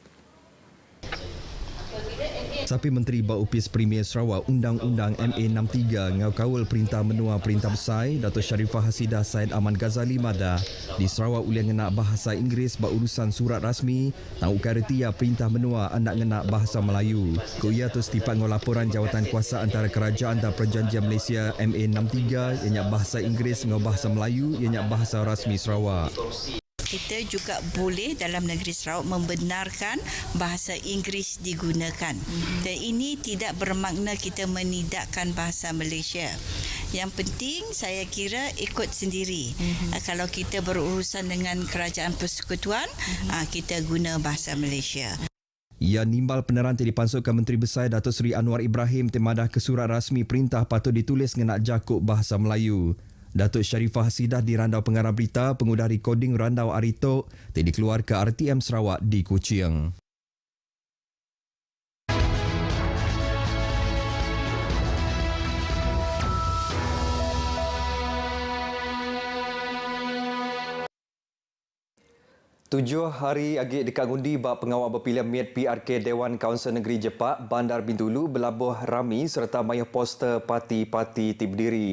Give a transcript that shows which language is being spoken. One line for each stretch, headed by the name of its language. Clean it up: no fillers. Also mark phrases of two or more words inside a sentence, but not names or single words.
Iban: Sapi Menteri Baupis Premier Sarawak Undang-Undang MA63 ngau kawal Perintah Menua Perintah Besar Datuk Sharifah Hasidah Said Aman Ghazali madah di Sarawak ulian ngena bahasa Inggeris bak urusan surat rasmi tang ukaratia Perintah Menua anak ngena bahasa Melayu. Kuia tu setipak ngau laporan jawatan kuasa antara kerajaan dan Perjanjian Malaysia MA63 ianya bahasa Inggeris ngau bahasa Melayu ianya bahasa rasmi Sarawak.
Malay: Kita juga boleh dalam negeri Sarawak membenarkan bahasa Inggeris digunakan. Dan ini tidak bermakna kita menidakkan bahasa Malaysia. Yang penting saya kira ikut sendiri. Kalau kita berurusan dengan kerajaan persekutuan, kita guna bahasa Malaysia.
Iban: Ia nimbal peneran dipansukkan Menteri Besar Datuk Seri Anwar Ibrahim temadah ke surat rasmi perintah patut ditulis ngena jakuk bahasa Melayu. Datuk Sharifah Hasidah di Randau Pengarah Berita pengudah recording Randau Aritok dikeluar ke RTM Sarawak di Kuching. Tujuh hari agi dekat ngundi bak pengawal berpilihan MIET PRK Dewan Kaunsil Negeri Jepak Bandar Bintulu berlabuh rami serta mayah poster parti-parti ti berdiri.